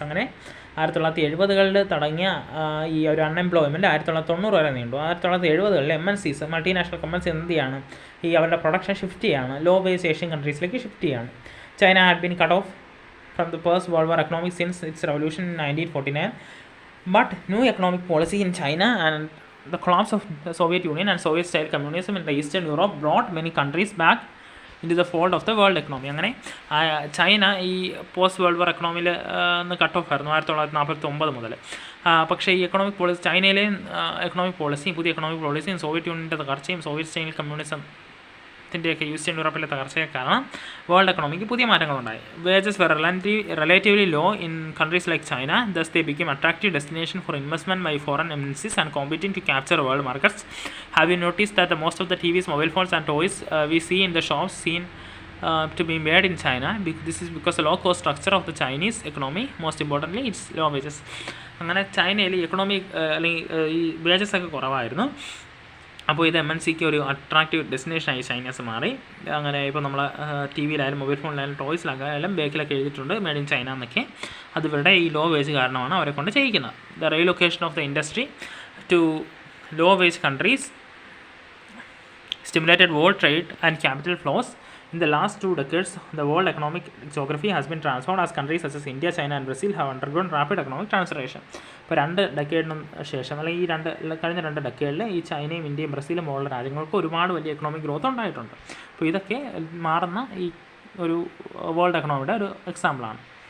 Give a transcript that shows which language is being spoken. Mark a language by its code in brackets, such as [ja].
[ml] അങ്ങനെ 1970-കളിൽ തുടങ്ങിയ ഈ ഒരു അൺഎംപ്ലോയ്മെൻറ്റ് 1990 വരെ നീണ്ടു. 1970-കളിൽ MNCs മൾട്ടിനാഷണൽ കമ്പനീസ് എന്ത് ചെയ്യാണ്, ഈ അവരുടെ പ്രൊഡക്ഷൻ ഷിഫ്റ്റ് ചെയ്യാണ്, ലോ വേജ് ഏഷ്യൻ കൺട്രീസിലേക്ക് ഷിഫ്റ്റ് ചെയ്യാണ്. [en] China had been cut off from the first World War economics since its revolution in 1949, but new economic policy in China and the collapse of the Soviet Union and Soviet-style communism in the Eastern Europe brought many countries back into the fold of the world economy. [ml] അങ്ങനെ China ഈ post world war എക്കണോമിയിൽ നിന്ന് cut off ആയിരുന്നു 1949 മുതൽ. പക്ഷേ ഈ economic policy, ചൈനയിലെ economic പോളിസിയും പുതിയ economic പോളിസിയും Soviet യൂണിയൻ്റെ തകർച്ചയും സോവിയറ്റ് സ്റ്റൈൽ കമ്മ്യൂണിസം ത്തിൻ്റെയൊക്കെ ഈസ്റ്റേൺ യൂറോപ്പിലെ തകർച്ചയെ കാരണം വേൾഡ് എക്കണോമിക്ക് പുതിയ മാറ്റങ്ങളുണ്ടായി. [en] Wages were relatively low in countries like China, thus they became attractive destination for investment by foreign MNCs and competing to capture world markets. Have you noticed that the most of the TVs, mobile phones and toys we see in the shops seen to be made in China? This is because the low cost structure of the Chinese economy, most importantly its low wages. [ml] അങ്ങനെ ചൈനയിൽ economy അല്ലെങ്കിൽ ഈ wages ഒക്കെ കുറവായിരുന്നു. അപ്പോൾ ഇത് MNCക്ക് ഒരു attractive ഡെസ്റ്റിനേഷനായി Chinese മാറി. അങ്ങനെ ഇപ്പോൾ നമ്മൾ ടി വിയിലായാലും മൊബൈൽ ഫോണിലായാലും ടോയ്സിലായാലും ബേക്കിലൊക്കെ എഴുതിയിട്ടുണ്ട് മെയ്ഡ് ഇൻ ചൈന എന്നൊക്കെ. അത് ഇവരുടെ ഈ ലോ വേജ് കാരണമാണ് അവരെ കൊണ്ട് ചെയ്യിക്കുന്നത്. [en] The relocation of the industry to low wage countries stimulated world trade and capital flows. In the last 2 decades, the world economic geography has been transformed as countries such as India, China and Brazil have undergone rapid economic transformation. [ml] ഇപ്പോൾ 2 ഡെക്കേഡിനും ശേഷം അല്ലെങ്കിൽ കഴിഞ്ഞ 2 decadal ഈ ചൈനയും ഇന്ത്യയും ബ്രസീലും പോലുള്ള രാജ്യങ്ങൾക്ക് ഒരുപാട് വലിയ എക്കണോമിക് ഗ്രോത്ത് ഉണ്ടായിട്ടുണ്ട്. അപ്പോൾ ഇതൊക്കെ മാറുന്ന ഈ ഒരു വേൾഡ് എക്കണോമിയുടെ ഒരു എക്സാമ്പിളാണ്.